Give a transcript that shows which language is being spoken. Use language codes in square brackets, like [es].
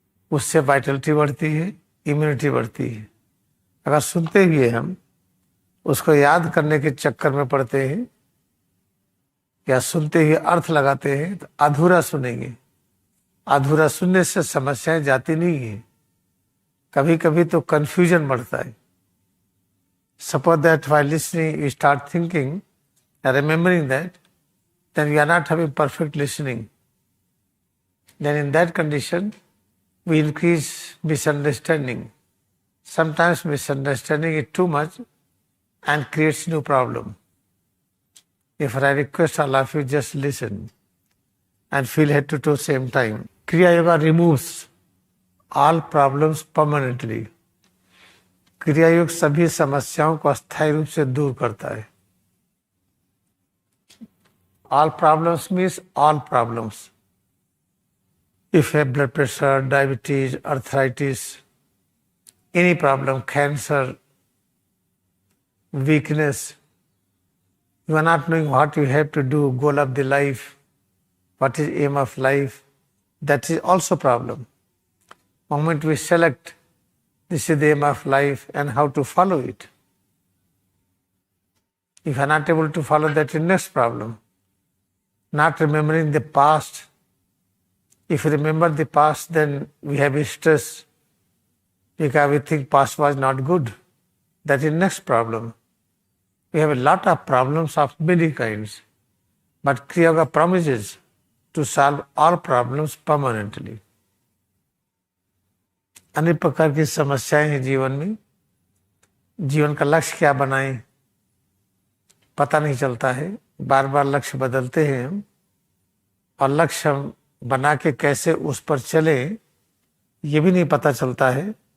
[hi] उससे वाइटलिटी बढ़ती है, इम्यूनिटी बढ़ती है। अगर सुनते हुए हम उसको याद करने के चक्कर में पड़ते हैं या सुनते हुए अर्थ लगाते हैं तो अधूरा सुनेंगे। अधूरा सुनने से समस्याएं जाती नहीं है, कभी कभी तो कंफ्यूजन बढ़ता है। [en] Suppose that while listening you start thinking and remembering that, then we are not having perfect listening. Then in that condition, we increase misunderstanding. Sometimes misunderstanding is too much and creates new problem. If I request all of you, just listen and feel head to toe same time. Kriya Yoga removes all problems permanently. [hi] क्रिया योग सभी समस्याओं को अस्थायी रूप से दूर करता है। [en] All problems means all problems. If you have blood pressure, diabetes, arthritis, any problem, cancer, weakness, you are not knowing what you have to do, goal of the life, what is aim of life, that is also problem. Moment we select this is the aim of life and how to follow it. If you are not able to follow, that is next problem. Not remembering the past. If you remember the past, then we have stress because we think past was not good. That is next problem. We have a lot of problems of many kinds, but Kriya Yoga promises to solve all problems permanently. [hi] अनेक प्रकार की समस्याएं हैं जीवन में। जीवन का लक्ष्य क्या बनाएं पता नहीं चलता है। बार बार लक्ष्य बदलते हैं हम, और लक्ष्य हम बना के कैसे उस पर चले ये भी नहीं पता चलता है।